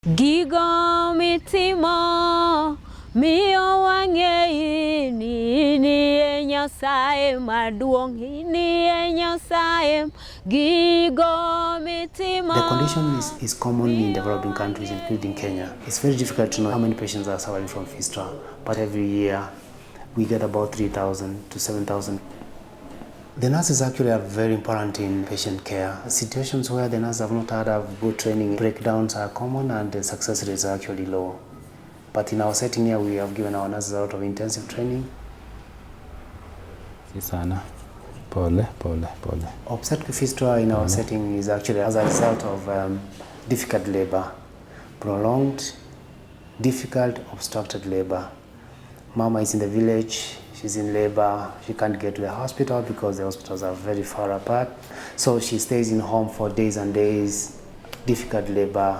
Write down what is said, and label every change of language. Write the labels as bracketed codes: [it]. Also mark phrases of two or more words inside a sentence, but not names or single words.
[luo] Gigo mitima miyo wang'e ni Nyasaye maduong' ni Nyasaye gigo mitima. [en] The condition is common in developing countries, including Kenya. It's very difficult to know how many patients are suffering from fistula, but every year we get about 3,000 to 7,000. The nurses actually are very important in patient care. Situations where the nurses have not had good training, breakdowns are common and the success rates are actually low. But in our setting here, we have given our nurses a lot of intensive training. [sw] Sana. Pole. [en] Obstetric fistula in our setting is actually as a result of difficult labor, prolonged, difficult, obstructed labor. Mama is in the village, she's in labor, she can't get to the hospital because the hospitals are very far apart. So she stays in home for days and days, difficult labor.